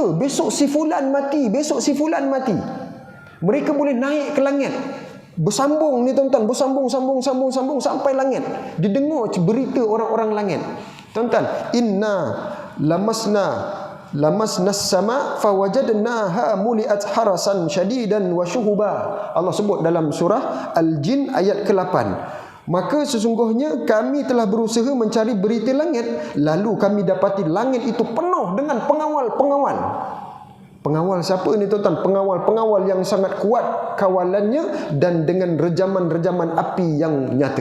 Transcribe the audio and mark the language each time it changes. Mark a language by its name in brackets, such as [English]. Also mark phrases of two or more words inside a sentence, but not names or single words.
[Malay] Besok si fulan mati, besok si fulan mati. Mereka boleh naik ke langit, bersambung ni, tuan-tuan, bersambung sampai langit. Dia dengar berita orang-orang langit. [Arabic] Tuan-tuan, وأنا لمسنا السماء فوجدناها ملئت حرسا شديدا وشهبا. [Malay] Allah sebut dalam surah Al-Jin ayat ke-8. Maka sesungguhnya kami telah berusaha mencari berita langit, lalu kami dapati langit itu penuh dengan pengawal-pengawal. Pengawal siapa ni, tuan-tuan? Pengawal-pengawal yang sangat kuat kawalannya dan dengan rejaman-rejaman api yang nyata.